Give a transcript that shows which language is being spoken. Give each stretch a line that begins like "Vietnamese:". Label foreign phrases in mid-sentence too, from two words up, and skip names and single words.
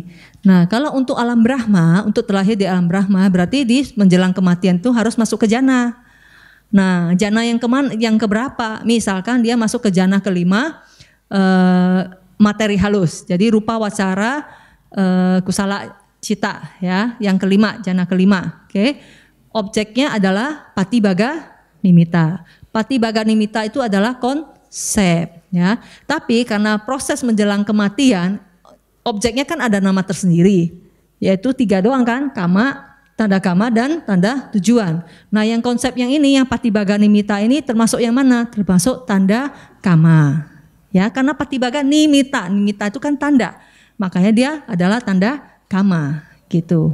Indonesian: Nah, kalau untuk alam Brahma, untuk terlahir di alam Brahma, berarti di menjelang kematian itu harus masuk ke jana. Nah, jana yang keberapa? Misalkan dia masuk ke jana kelima, materi halus. Jadi
Pali: rupa wacara kusala cita,
Indonesian: ya, yang kelima, jana kelima. Oke. Objeknya adalah
Pali: patibaga nimitta. Patibaga nimitta
Indonesian: itu adalah konsep, ya. Tapi karena proses menjelang kematian, objeknya kan ada nama tersendiri, yaitu 3 doang kan, kama, tanda kama, dan tanda tujuan. Nah, yang konsep yang ini, yang
Pali: patibaga nimitta
Indonesian: ini termasuk yang mana? Termasuk tanda kama, ya, karena
Pali: patibaga nimitta
Indonesian: itu kan tanda, makanya dia adalah tanda kama, gitu.